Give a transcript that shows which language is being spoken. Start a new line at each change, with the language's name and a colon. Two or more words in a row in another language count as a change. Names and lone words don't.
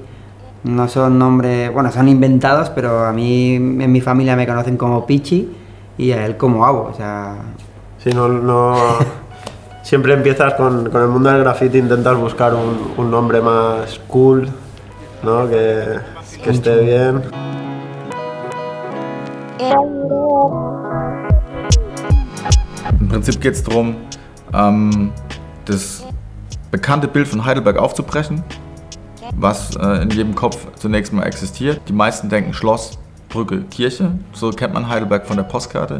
Spanish: No son nombres, bueno, son inventados, pero a mí en mi familia me conocen como Pichi y a él como Abo, o sea... Sí, no... Siempre empiezas con el mundo del graffiti, intentas buscar un nombre más cool, ¿no? Que esté bien.
German: Im Prinzip geht es darum, das bekannte Bild von Heidelberg aufzubrechen, was in jedem Kopf zunächst mal existiert. Die meisten denken Schloss, Brücke, Kirche. So kennt man Heidelberg von der Postkarte.